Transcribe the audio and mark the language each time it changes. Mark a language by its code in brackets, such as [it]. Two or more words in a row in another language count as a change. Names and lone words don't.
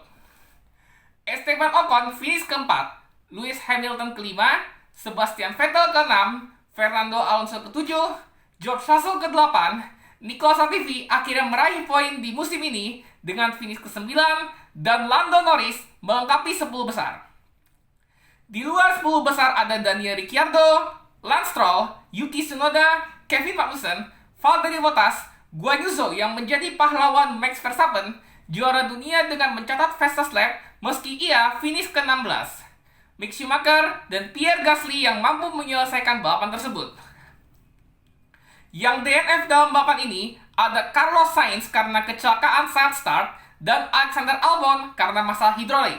[id] Esteban Ocon finish keempat, Lewis Hamilton kelima, Sebastian Vettel ke-6, Fernando Alonso ke-7, George Russell ke-8, Nicolas Latifi akhirnya meraih poin di musim ini dengan finish ke-9, dan Lando Norris melengkapi 10 besar. Di luar 10 besar ada Daniel Ricciardo, Lance Stroll, Yuki Tsunoda, Kevin Magnussen, Valtteri Bottas, Guan Yu Zhou yang menjadi pahlawan Max Verstappen, juara dunia dengan mencatat [en] fastest lap [id] meski ia finish ke-16. Mick Schumacher dan Pierre Gasly yang mampu menyelesaikan balapan tersebut. Yang DNF dalam balapan ini ada Carlos Sainz karena kecelakaan saat start dan Alexander Albon karena masalah hidrolik.